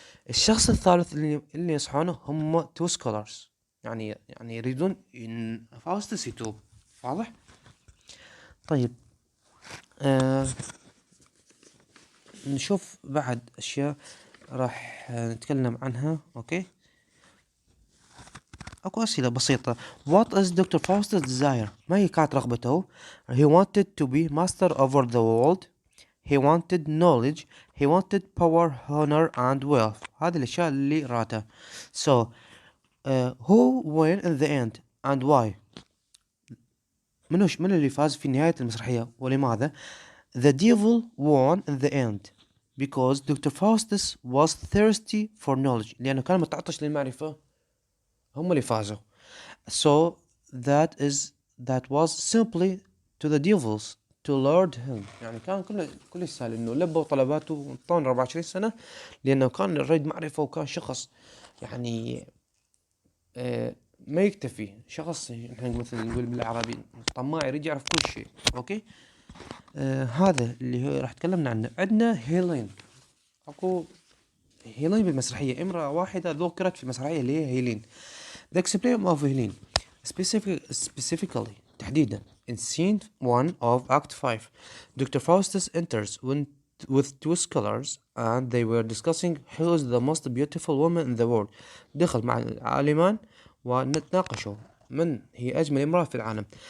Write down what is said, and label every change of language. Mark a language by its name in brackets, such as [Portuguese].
[Arabic] الشخص الثالث اللي ينصحونه هم تو سكولرز، يعني يريدون ان فاوستس يتوب. واضح؟ طيب نشوف بعد اشياء راح نتكلم عنها. اوكي. اكو اسئله بسيطه. [English] What is Dr. Faustus desire؟ [Arabic] ما هي كانت رغبته؟ [English] He wanted to be master over the world. He wanted knowledge. He wanted power, honor and wealth. [Arabic] هذه الاشياء اللي راتها. [English] So who won in the end and why؟ [Arabic] من اللي فاز في نهاية المسرحية ولماذا؟ [English] The devil won in the end because Dr. Faustus was thirsty for knowledge، [Arabic] لأنه كان متعطش للمعرفة. هم اللي فازوا. [English] So that was simply to the devils to lord him. [Arabic] يعني كان كل يسهل انه لبوا طلباته وطان 24 سنة، لانه كان يريد معرفة، وكان شخص يعني ما يكتفي، شخص احنا مثل نقول بالعربي طماع، يريد يعرف كل شيء. اوكي. هذا اللي هو راح تكلمنا عنه. عندنا هيلين. اكو هيلين بالمسرحية، امرأة واحدة ذكرت في المسرحية اللي هي هيلين. [English] The explain of هيلين specifically تحديدا in scene 1 of Act 5. Dr. Faustus enters with two scholars and they were discussing who is the most beautiful woman in the world. [Arabic] دخل مع العالمان ونتناقشوا من هي أجمل امرأة في العالم.